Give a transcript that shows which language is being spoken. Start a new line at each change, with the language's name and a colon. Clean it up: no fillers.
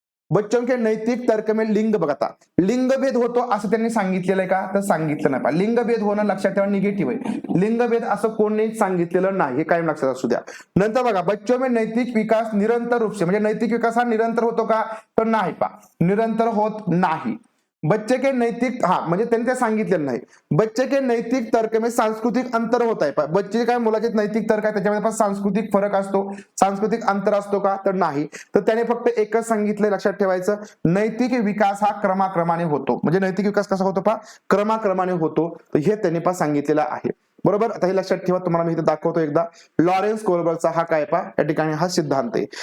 Hindi: बच्चों के नैतिक तर्क में लिंग,
Marathi: बघा लिंगभेद होतो असं त्यांनी सांगितलेलं आहे का, तर सांगितलं नाही. लिंगभेद होणं लक्षात ठेवा निगेटिव्ह आहे. लिंगभेद असं कोणीच सांगितलेलं नाही, हे कायम लक्षात असू द्या. नंतर बघा,
Hindi: बच्चों में नैतिक विकास निरंतर रूप से,
Marathi: म्हणजे नैतिक विकास हा निरंतर होतो का, तर नाही पहा, निरंतर होत नाही.
Hindi: बच्चे के नैतिक,
Marathi: म्हणजे त्यांनी ते सांगितलेलं नाही.
Hindi: बच्चे के नैतिक तर्क में सांस्कृतिक अंतर होत आहे.
Marathi: बच्चे काय मुलाचे नैतिक तर्क आहे त्याच्यामध्ये सांस्कृतिक फरक असतो, सांस्कृतिक अंतर असतो का, तर नाही. तर त्याने फक्त एकच सांगितलं, लक्षात ठेवायचं, नैतिक विकास हा क्रमाक्रमाने होतो. म्हणजे नैतिक विकास कसा होतो पहा, क्रमाक्रमाने होतो. तर हे त्यांनी पहा सांगितलेलं आहे. बरोबर. आता हे लक्षात ठेवा, तुम्हाला मी इथे दाखवतो एकदा. लॉरेन्स कोलबर्गचा हा काय पहा या ठिकाणी हा सिद्धांत आहे.